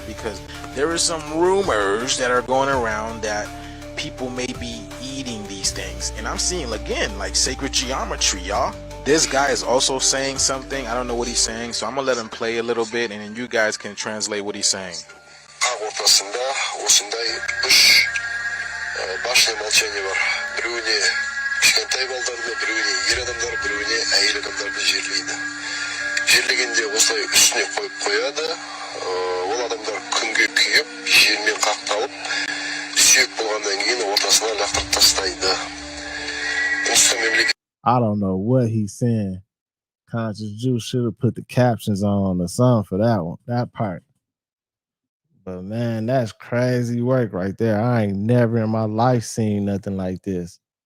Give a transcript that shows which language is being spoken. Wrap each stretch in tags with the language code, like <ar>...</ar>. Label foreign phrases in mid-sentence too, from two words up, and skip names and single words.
<en>Because there are some rumors that are going around that people may be eating these things, and I'm seeing again like sacred geometry, y'all. This guy is also saying something. I don't know what he's saying, so I'm gonna let him play a little bit, and then you guys can translate what he's saying.</en> <kk>кішкентай балдарды біреуіне ер адамдар біреуіне әйел адамдарды жерлейді. Жерлегенде осылай үстіне қойып қояды. Ол адамдар күнге күйіп, желмен қақталып, сүйек болғаннан кейін ортасына лақтырып тастайды.</kk> <en>I don't know what he's saying. Conscious Jew should have put the captions on or something for that one, that part. But man, that's crazy work right there. I ain't never in my life seen nothing like this.</en>